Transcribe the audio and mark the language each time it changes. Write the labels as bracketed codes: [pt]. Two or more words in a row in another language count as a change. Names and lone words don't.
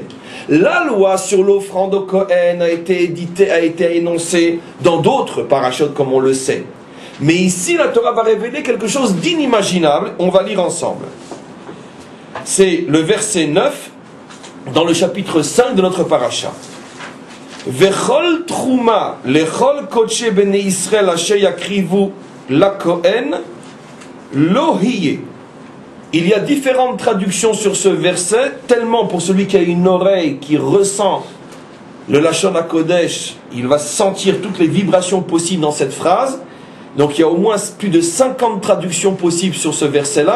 [fr] La loi sur l'offrande au Kohen a été énoncée dans d'autres parachutes, comme on le sait. Mais ici, la Torah va révéler quelque chose d'inimaginable. On va lire ensemble. C'est le verset 9 dans le chapitre 5 de notre paracha. [he] וכל תרומה לכל קדשי בני ישראל אשר יקריבו לכהן לו יהיה. [fr] Il y a différentes traductions sur ce verset, tellement pour celui qui a une oreille, qui ressent le [he] לשון הקודש, [fr] il va sentir toutes les vibrations possibles dans cette phrase. Donc il y a au moins plus de 50 traductions possibles sur ce verset-là.